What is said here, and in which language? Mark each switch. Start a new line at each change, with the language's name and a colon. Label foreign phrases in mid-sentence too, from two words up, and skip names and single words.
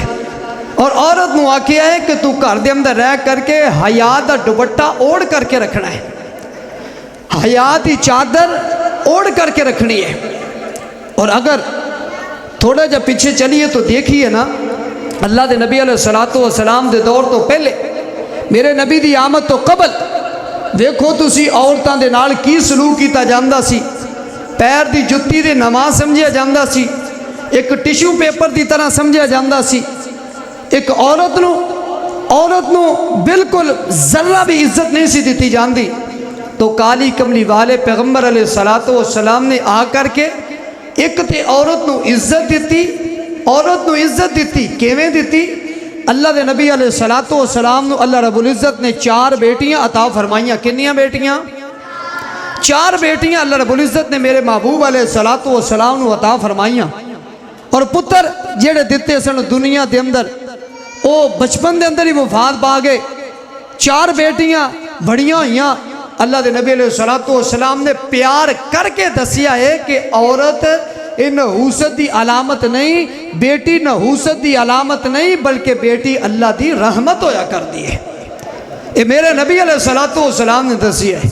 Punjabi: اور عورت نو واقعہ ہے کہ تو گھر دے اندر رہ کر کے حیا دا دوپٹہ اوڑھ کر کے رکھنا ہے, حیا دی چادر اوڑھ کر کے رکھنی ہے. اور اگر تھوڑا جا پیچھے چلیے تو دیکھیے نا, اللہ دے نبی علیہ السلام دے دور تو پہلے, میرے نبی دی آمد تو قبل دیکھو تسی عورتاں دے نال کی سلوک کیتا جاندا سی. پیر دی جتی دے نماز سمجھیا جاندا سی, ایک ٹیشو پیپر دی طرح سمجھیا جاندا سی. ایک عورت نو بالکل ذرہ بھی عزت نہیں سی دیتی جاندی. تو کالی کملی والے پیغمبر علیہ السلام نے آ کر کے ایک تے عورت نو عزت دیتی. کیویں دیتی؟ اللہ دے نبی علیہ السلام نو اللہ رب العزت نے 4 بیٹیاں عطا فرمائیاں. کنیاں بیٹیاں؟ 4 بیٹیاں اللہ رب العزت نے میرے محبوب علیہ السلام نو عطا فرمائیاں. اور پتر جیڑے دیتے سن دنیا دے اندر او بچپن دے اندر ہی وفات پا گئے. 4 بیٹیاں بڑیاں ہوئیاں. اللہ دے نبی علیہ السلام نے پیار کر کے دسیا ہے کہ عورت نحوست دی علامت نہیں, بیٹی نحوست دی علامت نہیں, بلکہ بیٹی اللہ دی رحمت ہویا کر دی ہے. یہ میرے نبی علیہ السلام نے دسیا ہے.